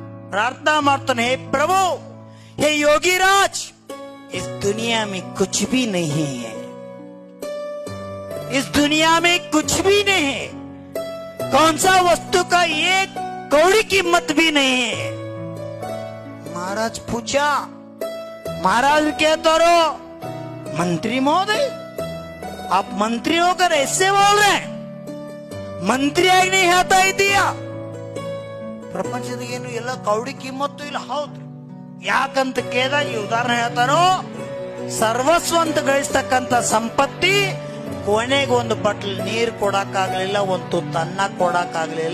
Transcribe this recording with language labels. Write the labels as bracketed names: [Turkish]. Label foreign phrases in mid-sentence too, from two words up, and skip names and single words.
[Hindi] प्रार्थना मारता हे प्रभु, हे योगीराज, इस दुनिया में कुछ भी नहीं है, इस दुनिया में कुछ भी नहीं है, कौन सा वस्तु का एक कौड़ी कीमत भी नहीं है। महाराज पूछा, महाराज कहते रहो मंत्री महोदय, आप मंत्री होकर ऐसे बोल रहे हैं, [Kannada] ಮಂತ್ರಿ ಆಗಿ ನೀ ಹೇಳ್ತಾ ಇದೀಯ ಪ್ರಪಂಚದಾಗ ಏನು ಎಲ್ಲ ಕೌಡಿ ಕಿಮ್ಮತ್ತು ಇಲ್ಲ. ಹೌದು, ಯಾಕಂತ ಕೇಳಿದಾಗ ಈ ಉದಾಹರಣೆ ಹೇಳ್ತಾರೋ, ಸರ್ವಸ್ವ ಅಂತ ಗಳಿಸ್ತಕ್ಕಂಥ ಸಂಪತ್ತಿ ಕೊನೆಗೆ ಒಂದು ಬಟ್ಲ್ ನೀರು ಕೊಡಕ್ಕಾಗ್ಲಿಲ್ಲ, ಒಂದು ತುತ್ತು ಅನ್ನ ಕೊಡಕ್ಕಾಗ್ಲಿಲ್ಲ.